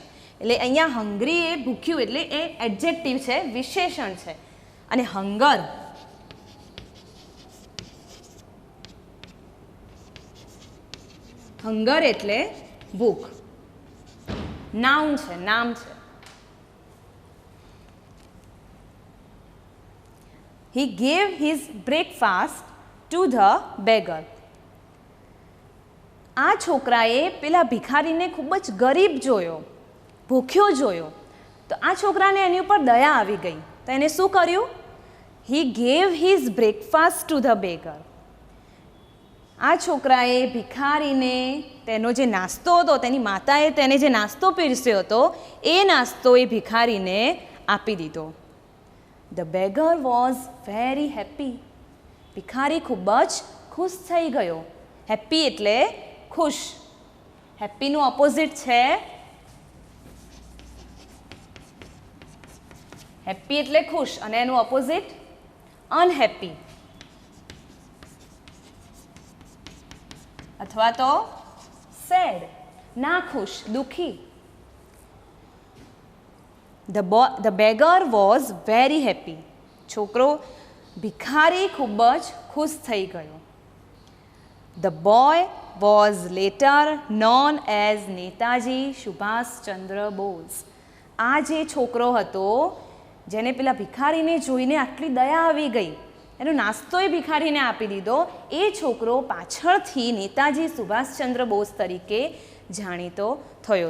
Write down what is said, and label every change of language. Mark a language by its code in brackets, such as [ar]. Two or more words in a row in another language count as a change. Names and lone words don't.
[gu] એટલે અહીંયા હંગ્રી એ ભૂખ્યું એટલે એ એડજેક્ટિવ છે, વિશેષણ છે. અને [en] hunger hunger [gu] એટલે ભૂખ, નાઉન છે, નામ છે. [en] He gave his breakfast to the beggar. [gu] આ છોકરાએ પેલા ભિખારીને ખૂબ જ ગરીબ જોયો, ભૂખ્યો જોયો. તો આ છોકરાને એની ઉપર દયા આવી ગઈ. તો એને શું કર્યું? [en] He gave his breakfast to the beggar. [gu] આ છોકરાએ ભિખારીને તેનો જે નાસ્તો હતો, તેની માતાએ તેને જે નાસ્તો પીરસ્યો હતો, એ નાસ્તો એ ભિખારીને આપી દીધો. [en] The beggar was very happy. [gu] ભિખારી ખૂબ જ ખુશ થઈ ગયો. હેપી એટલે ખુશ. હેપીનું ઓપોઝિટ છે હેપી એટલે ખુશ અને એનું ઓપોઝિટ અનહેપી અથવા તો સેડ, ના ખુશ, દુઃખી. [en] The beggar was very happy. [gu] છોકરો ભિખારી ખૂબ જ ખુશ થઈ ગયો. [en] The boy was later known as નેતાજી સુભાષચંદ્ર બોઝ. [gu] આ જે છોકરો હતો જેને પેલા ભિખારીને જોઈને આટલી દયા આવી ગઈ, એનો નાસ્તો એ ભિખારીને આપી દીધો, એ છોકરો પાછળથી નેતાજી સુભાષચંદ્ર બોઝ તરીકે જાણીતો થયો.